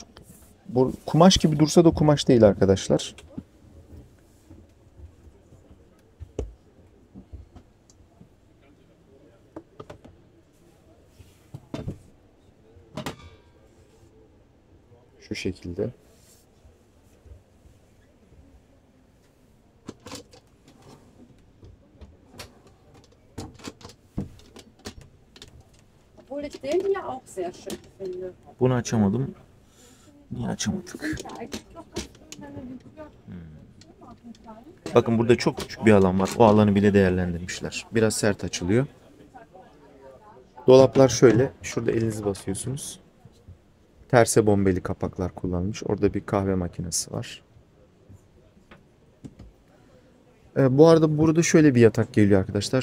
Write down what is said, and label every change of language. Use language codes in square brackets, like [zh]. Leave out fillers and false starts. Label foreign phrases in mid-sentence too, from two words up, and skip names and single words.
[tr] Bu kumaş gibi dursa da kumaş değil arkadaşlar. Şu şekilde. [de] Obwohl ich den hier auch sehr schön finde. [tr] Bunu açamadım. Niye açamadık? [de] Sind ja eigentlich doch ganz schön, wenn du die Tür machen kannst. [tr] Bakın burada çok küçük bir alan var. O alanı bile değerlendirmişler. Biraz sert açılıyor. Dolaplar şöyle. Şurada elinizi basıyorsunuz. Terse bombeli kapaklar kullanılmış. Orada bir kahve makinesi var. Bu arada burada şöyle bir yatak geliyor arkadaşlar.